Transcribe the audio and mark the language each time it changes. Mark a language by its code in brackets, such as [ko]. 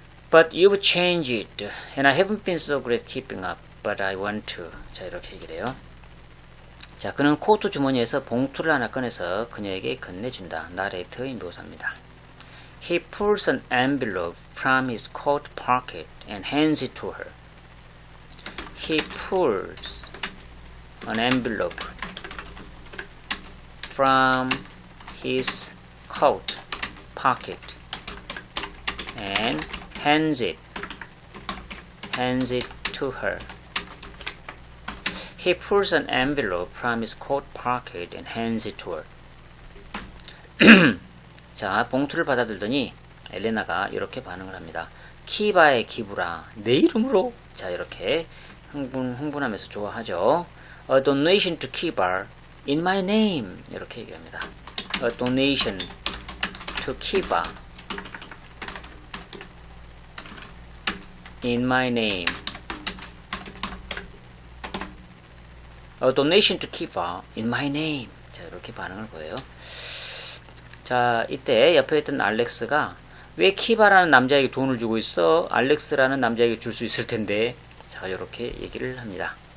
[en] But you've changed, and I haven't been so good at keeping up. But I want to. [ko] 자, 이렇게 얘기를 해요. 자, 그는 코트 주머니에서 봉투를 하나 꺼내서 그녀에게 건네준다. 나레이트의 묘사입니다. [en] He pulls an envelope from his coat pocket and hands it to her. He pulls an envelope from his coat pocket and hands it to her. He pulls an envelope from his coat pocket and hands it to her. [ko] 자, 봉투를 받아들더니 엘레나가 이렇게 반응을 합니다. 키바의 기부라, 내 이름으로. 자, 이렇게 흥분하면서 좋아하죠. [en] A donation to Kiba in my name. [ko] 이렇게 얘기합니다. [en] A donation to Kiba in my name. A donation to Kiba in my name. [ko] 자, 이렇게 반응을 보여요. 자, 이때 옆에 있던 알렉스가 왜 키바라는 남자에게 돈을 주고 있어? 알렉스라는 남자에게 줄 수 있을 텐데. 자, 이렇게 얘기를 합니다.